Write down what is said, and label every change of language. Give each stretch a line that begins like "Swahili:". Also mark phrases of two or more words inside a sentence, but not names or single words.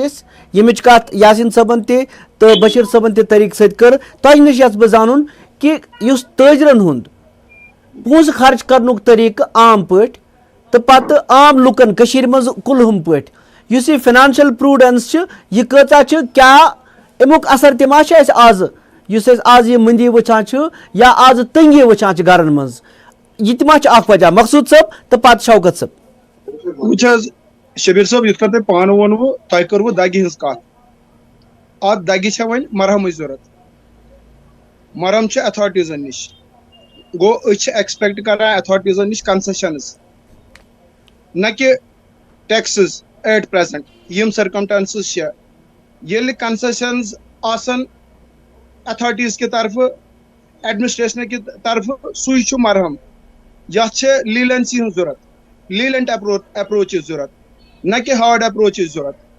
Kashmiri: ییٚمِچ کتھ یاسین صٲبن تہِ تہٕ بشیر صٲبن تہِ طریقہٕ سۭتۍ کٔر تۄہہِ نِش یژھٕ بہٕ زانُن کہ یُس تٲجرن ہُنٛد پونسہٕ خرچ کرنُک طریقہٕ عام پٲٹھۍ تہٕ پتہٕ عام لُکن کٔشیٖرِ منٛز کُلہم پٲٹھۍ یُس یہ
English: financial prudence
Kashmiri: چھِ یہِ کۭژاہ چھِ کیٛاہ امیُک اثر تہِ ما چھِ اَسہِ آز یُس أسۍ آز یہ مندی وٕچھان چھِ یا آز تنگی وٕچھان چھِ گرن منٛز یہ تہِ ما چھِ اکھ وجہ مقصود صٲب تہٕ پتہٕ شوکت صٲب وٕچھ حظ شبیر صٲب یِتھ کٔنۍ تۄہہِ پانہٕ ووٚنوٕ تۄہہِ کٔروٕ دگہِ ہٕنٛز کتھ اتھ دگہِ چھےٚ وۄنۍ مرہمٕچ ضروٗرت مرہم چھِ ایتھارٹیٖزن نِش گوٚو أسۍ چھِ ایکسپیکٹ کران ایتھارٹیٖزن نِش کنسیشنز نہ کہ ٹیکسز
English: at present
Kashmiri: یم سرکمٹانسز چھےٚ ییٚلہِ کنسیشنز آسن ایتھارٹیٖز کہِ طرفہٕ ایڈمنسٹریشن کہِ طرفہٕ سُے چھُ مرہم یتھ چھِ لیٖلنسی ہٕنٛز ضروٗرت
English: lenient approach
Kashmiri: ضروٗرت نہ کہ
English: hard approach
Kashmiri: ضروٗرت